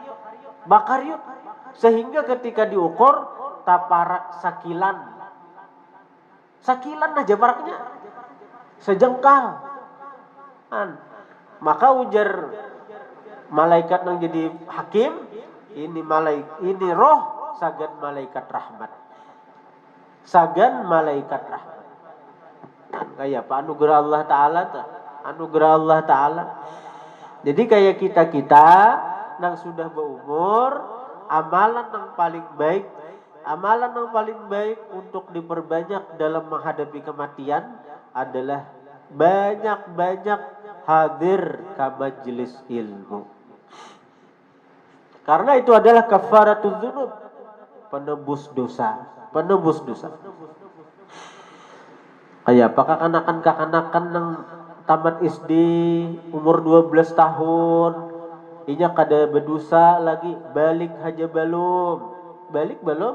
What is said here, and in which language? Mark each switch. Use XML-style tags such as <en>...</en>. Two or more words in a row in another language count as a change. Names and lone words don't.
<bjn>Sehingga ketika diukur, taparak sakilan aja paraknya.</bjn> <id>sejengkal.</id> <bjn>Maka ujar malaikat yang jadi hakim, ini roh sagan malaikat rahmat. Sagan malaikat rahmat. Kayak apa anugerah Allah Ta'ala tuh. Anugerah Allah Ta'ala.</bjn> <id>Jadi kayak kita yang sudah berumur, amalan yang paling baik untuk diperbanyak dalam menghadapi kematian adalah banyak-banyak hadir ke majelis ilmu. Karena itu adalah</id> <ar>كفارة الذنوب,</ar> <id>penebus dosa.</id> <bjn>Kayak apakah kanakan yang tamat SD umur 12 tahun, inya kada berdosa lagi, balik belum,</bjn>